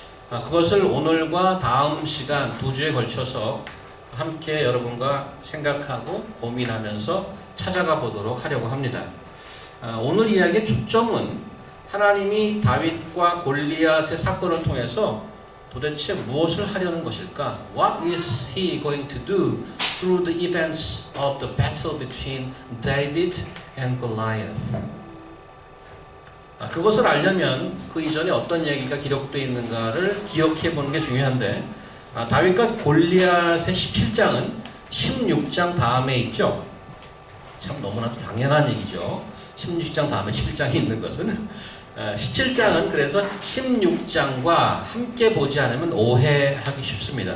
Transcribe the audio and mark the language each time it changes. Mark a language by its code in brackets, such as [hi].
[ko] 그것을 오늘과 다음 시간 2주에 걸쳐서 함께 여러분과 생각하고 고민하면서 찾아가 보도록 하려고 합니다. 오늘 이야기의 초점은 하나님이 다윗과 골리앗의 사건을 통해서 도대체 무엇을 하려는 것일까? [en] What is he going to do through the events of the battle between David and Goliath? [ko] 그것을 알려면 그 이전에 어떤 얘기가 기록되어 있는가를 기억해 보는 게 중요한데 다윗과 골리앗의 17장은 16장 다음에 있죠. 참 너무나도 당연한 얘기죠. 16장 다음에 11장이 있는 것은 17장은 그래서 16장과 함께 보지 않으면 오해하기 쉽습니다.